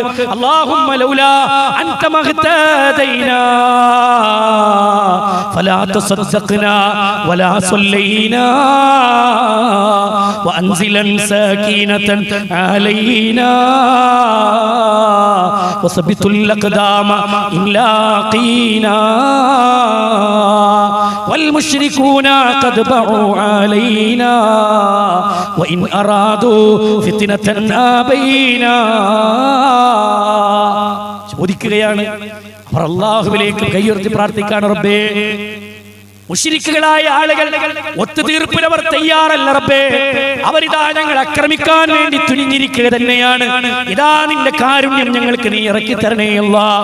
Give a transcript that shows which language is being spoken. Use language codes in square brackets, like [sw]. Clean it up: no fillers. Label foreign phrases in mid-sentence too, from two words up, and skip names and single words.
[ar] اللهم لولا أنت ما اهتدينا فلا تصدقنا ولا صلينا وأنزلن سكينة علينا وثبت الأقدام إن لاقينا والمشركون قد بغوا علينا وإن أرادوا فتنة أبينا. [ml] ചോദിക്കുകയാണ് അവർ അല്ലാഹുവിലേക്ക് കൈയുയർത്തി പ്രാർത്ഥിക്കാൻ, റബ്ബേ മുശ്രിക്കുകളായ ആളുകൾ ഒത്തുതീർപ്പിന് അവർ തയ്യാറല്ല റബ്ബേ, അവരിതാ ഞങ്ങൾ ആക്രമിക്കാൻ വേണ്ടി തുനിഞ്ഞിരിക്കുക തന്നെയാണ്. ഇതാ നിന്റെ കാരുണ്യം ഞങ്ങൾക്ക് നീ ഇറക്കി തരണേ അല്ലാഹ്.